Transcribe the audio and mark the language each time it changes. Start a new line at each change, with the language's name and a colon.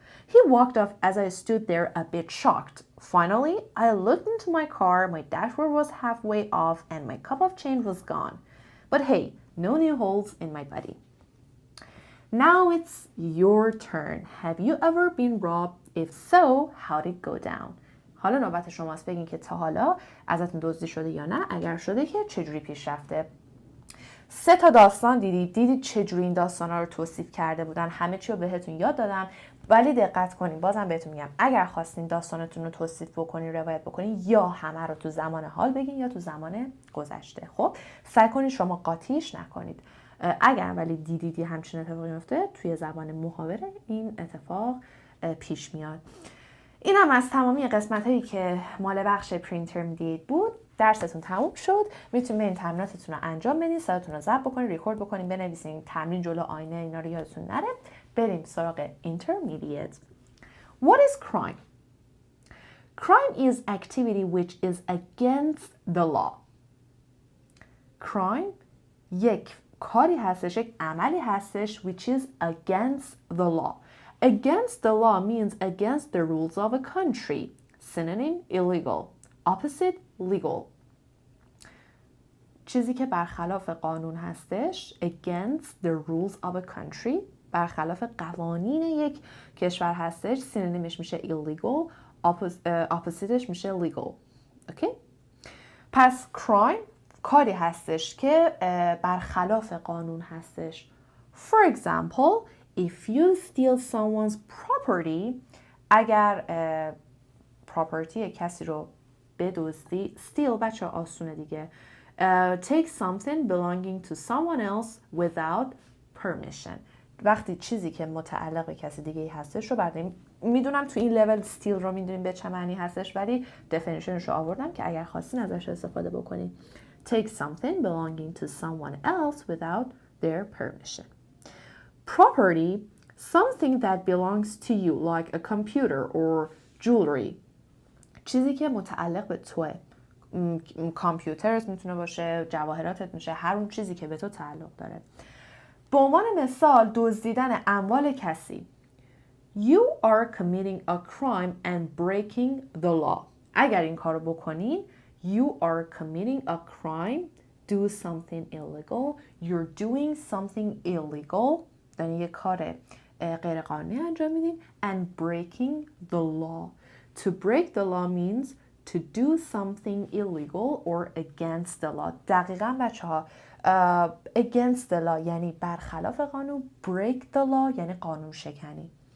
English: He walked off as I stood there a bit shocked. Finally, I looked into my car, my dashboard was halfway off, and my cup of change was gone. But hey, no new holes in my body. Now it's your turn. Have you ever been robbed? If so, how did it go down?
Persian: حالا نوبت شماست بگین که تا حالا ازتون دزدی شده یا نه. اگر شده که چجوری پیش رفته. 3 تا داستان دیدید چجوری این داستانا رو توصیف کرده بودن. همه چی رو بهتون یاد دادم، ولی دقت کنین. بازم بهتون میگم اگر خواستین داستانتون رو توصیف بکنین، روایت بکنین، یا همه رو تو زمان حال بگین یا تو زمان گذشته. خب سعی کنین شما قاطیش نکنید. اگر ولی دیدید همچین اتفاقی میفته، توی زبان محاوره این اتفاق پیش میاد. این هم از تمامی قسمت هایی که مال بخش پرینترمدیت بود. درستون تموم شد. میتونید این تمریناتتون رو انجام بدین، صداتون رو ضبط بکنین، ریکورد بکنین، بنویسین، تمرین جلو آینه اینا رو یادتون نره. بریم سراغ intermediate.
English: What is crime? Crime is activity which is against the law.
Persian: Crime یک کاری هستش، یک عملی هستش
English: which is against the law. Against the law means against the rules of a country. Synonym illegal. Opposite legal.
Persian: چیزی که برخلاف قانون هستش.
English: Against the rules of a country.
Persian: برخلاف قوانین یک کشور هستش. سینونیمش میشه illegal. oppositeش میشه legal.
English: Okay?
Persian: پس crime کاری هستش که برخلاف قانون هستش.
English: For example, if you steal someone's property,
Persian: اگر property کسی رو بدزدی، steal بچه آسونه دیگه.
English: Take something belonging to someone else without permission.
Persian: وقتی چیزی که متعلق به کسی دیگه هستش رو برداریم. میدونم تو این level steal رو میدونیم به چه معنی هستش، ولی definitionش رو آوردم که اگر خواستین ازش استفاده بکنین.
English: Take something belonging to someone else without their permission. Property, something that belongs to you, like a computer or jewelry.
Persian: چیزی که متعلق به توه. کامپیوترت میتونه باشه، جواهراتت میشه، هر اون چیزی که به تو تعلق داره. به عنوان مثال دزدیدن اموال کسی.
English: You are committing a crime and breaking the law.
Persian: اگر این کارو بکنین
English: You are committing a crime, do something illegal, you're doing something illegal,
Persian: یعنی یک کار غیر قانونی انجام میدین
English: and breaking the law. To break the law means to do something illegal or against the law.
Persian: دقیقاً بچه ها against the law یعنی برخلاف قانون، break the law یعنی قانون شکنی.